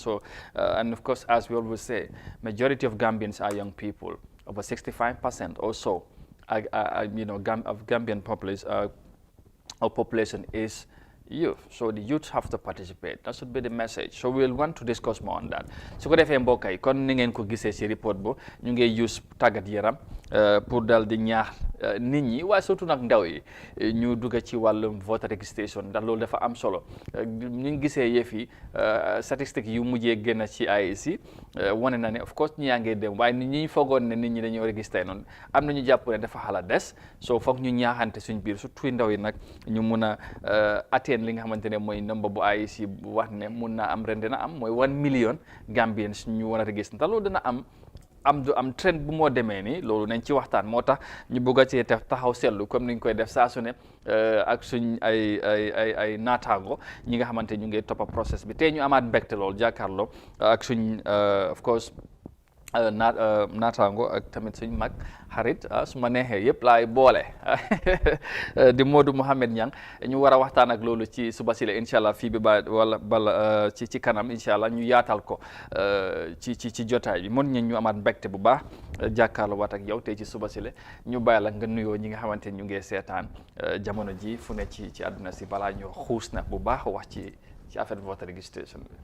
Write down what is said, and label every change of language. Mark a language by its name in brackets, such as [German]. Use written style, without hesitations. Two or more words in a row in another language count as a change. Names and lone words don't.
[English] So, and of course, as we always say, majority of Gambians are young people, over 65% or so, of Gambian population is youth. So the youth have to participate. That should be the message. So we'll want to discuss more on that. [Wolof] So ko defé mbokk yi kon ni ngeen ko gisee ci report bu ñu ngi use tàggat yaram pour dal di ñaax nit ñi waaye surtout nag ndaw yi ñu dugg ci wàllum [English] voter registration [Wolof] ndax loolu dafa am solo ñu ngi gisee yëf yi statistiques yu mujjee génn ci IEC wane na ne [English] of course [Wolof] ñi yaa ngi dem waaye nit ñi foogoon ne nit ñi dañoo registré noonu am na ñu jàpp ne dafa xala des so foog ñu ñaaxante suñ biir surtout ndaw yi nag ñu mun a atteindre li nga xamante ne mooy number bu IEC bu wax ne mun naa am ren dina am mooy 1 million Gambians ñu war a registré ndax loolu dina am trend bu moo demee nii loolu nañ ci waxtaan moo tax ñu bëgg a cee taxaw seetlu comme niñ koy def saa su ne ak suñ ay naataango ñi nga xamante ñu ngi toppa process bi tey ñu amaat mbégte loolu jàkkaarloo ak suñ [English] of course [Wolof] naataango ak tamit suñ mag xarit su ma neexee yëpp laay boole di Modou Mohamed Niang ñu war a waxtaan ak loolu ci suba si la [Arabic] إن شاء الله [Wolof] fii bi bala ci kanam [Arabic] إن شاء الله [Wolof] ñu yaatal ko ci jotaay bi mën ñu amaat mbégte bu baax jàkkaarloo waat ak yow tey ci suba si la ñu bàyyi la nga nuyoo ñi nga xamante ñu ngi seetaan jamono ji fu ne ci àdduna si balaa ñu xuus na bu baax wax ci affaire [English] voter registration [Wolof] bi.